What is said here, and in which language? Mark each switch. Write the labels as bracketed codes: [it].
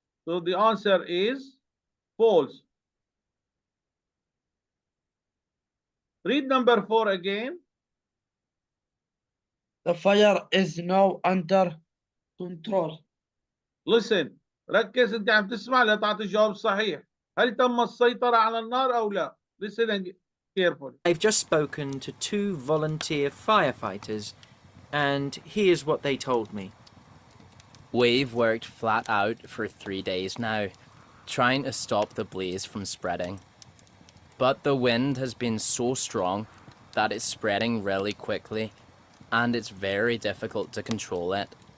[en] So the answer is false. Read number 4 again. The fire is now under control. Listen. [ar] ركز انت عم تسمع لتعطي الجواب الصحيح. هل تم السيطرة على النار أو لا؟ [en] Listen carefully. I've just spoken to 2 volunteer firefighters, and here's what they told me. We've worked flat out for 3 days now, trying to stop the blaze from spreading. But the wind has been so strong that it's spreading really quickly, and it's very difficult to control it.